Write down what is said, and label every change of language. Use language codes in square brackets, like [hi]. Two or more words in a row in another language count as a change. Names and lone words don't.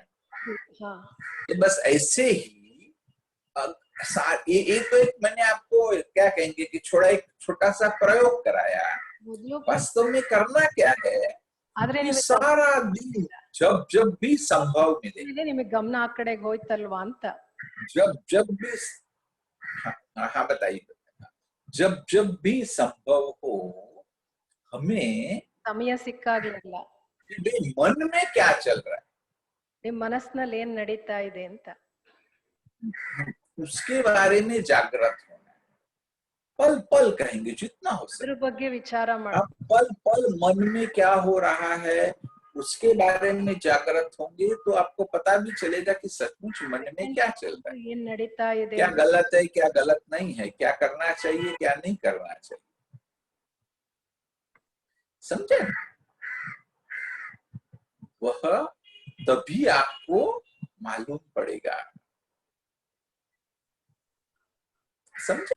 [hi] हाँ ये बस ऐसे ही ये तो एक मैंने आपको क्या कहेंगे कि एक छोटा सा प्रयोग कराया। [kn] ಮೊದಲು [hi] वास्तव में करना क्या है [kn] ಆದ್ರೆ [hi] कि [kn] ನಿಮಗೆ [hi] सारा दिन जब जब भी संभव मिले, [kn] ನಿಮಗೆ ಗಮನ ಆ ಕಡೆಗೆ ಹೋಯ್ತಲ್ವಾ ಅಂತ. [hi] जब जब भी हाँ हाँ बताइए, जब जब भी संभव हो हमें [kn] ಸಮಯ ಸಿಕ್ಕಾಗ್ಲಿಲ್ಲ [hi] कि मन में क्या चल रहा [kn] ನಿಮ್ ಮನಸ್ಸಿನಲ್ಲಿ ಏನ್ ನಡೀತಾ ಇದೆ ಅಂತ [hi] है उसके बारे में जागृत होना है। पल पल कहेंगे जितना हो [kn] ಅದ್ರ [hi] सके, [kn] ಬಗ್ಗೆ ವಿಚಾರ [hi] आप [kn] ಮಾಡಿ [hi] पल पल मन में क्या हो रहा है उसके बारे में जागृत होंगे तो आपको पता भी चलेगा कि सचमुच मन में क्या चल रहा है, [kn] ಏನ್ ನಡೀತಾ ಇದೆ [hi] क्या गलत है क्या गलत नहीं है, क्या करना चाहिए क्या नहीं करना चाहिए, समझे। वह तभी आपको मालूम पड़ेगा, समझे।